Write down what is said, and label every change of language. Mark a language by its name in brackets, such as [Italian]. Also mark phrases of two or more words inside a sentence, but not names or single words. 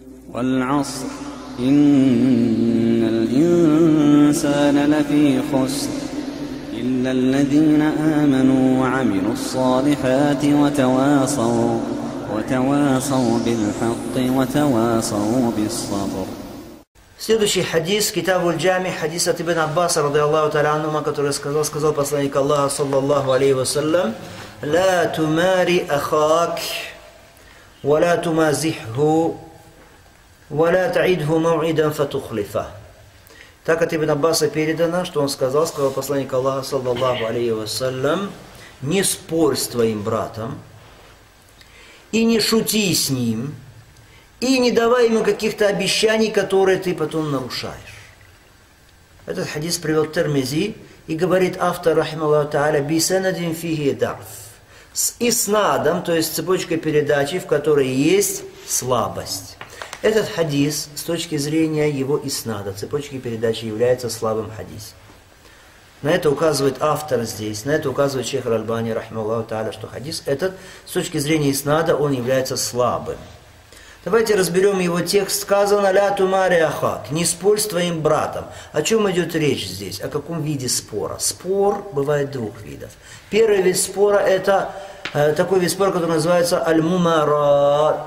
[Arabic] والعصر إن الإنسان لفي خسر إلا الذين آمنوا وعملوا الصالحات وتواصوا بالحق وتواصوا بالصبر. [Russian] Следующий хадис, Китаб аль-Джами, хадис от Ибн Аббаса, [Arabic] رضي الله تعالى عنهما, [Russian] который сказал посланник Аллаха, [Arabic] صلى الله عليه وسلم: «لا تمار أخاك ولا تمازحه ولا تعده موعدا فتخلفه». [Russian] Так от Ибн Аббаса передано, что он сказал посланник Аллаха, [Arabic] صلى الله عليه وسلم: [Russian] «Не спорь с твоим братом, и не шути с ним, и не давай ему каких-то обещаний, которые ты потом нарушаешь». Этот хадис привел Тирмизи, и говорит автор, [Arabic] رحمه الله تعالى, «بسند فيه ضعف», [Russian] с иснадом, то есть цепочкой передачи, в которой есть слабость. Этот хадис, с точки зрения его иснада, цепочки передачи, является слабым хадисом. На это указывает автор здесь, на это указывает шейх аль-Альбани, [Arabic] رحمه الله تعالى, [Russian] что хадис этот, с точки зрения иснада, он является слабым. Давайте разберем его текст. Сказано: [Arabic] «لا تمار أخاك», [Russian] не спорь с твоим братом. О чем идет речь здесь? О каком виде спора? Спор бывает двух видов. Первый вид спора — это такой вид спора, который называется аль-мумарат.